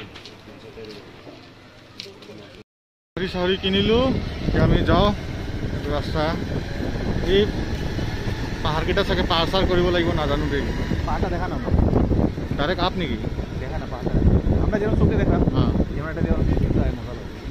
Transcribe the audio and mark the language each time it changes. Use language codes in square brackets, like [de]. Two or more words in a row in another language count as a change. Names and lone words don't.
[as] গাহৰি কিনিলো। এতিয়া আমি যাওঁ ৰাস্তা। এই পাহাৰকেইটা চাগে পাৰ চাৰ কৰিব লাগিব, নাজানো দেই। [bn] পাহাড়টা দেখা না [en] direct up [bn] নাকি? দেখা না পাহাড়টা আমরা যেরকম চোখে দেখলাম, হ্যাঁ, যেমন একটা যেরকম মজা লাগে।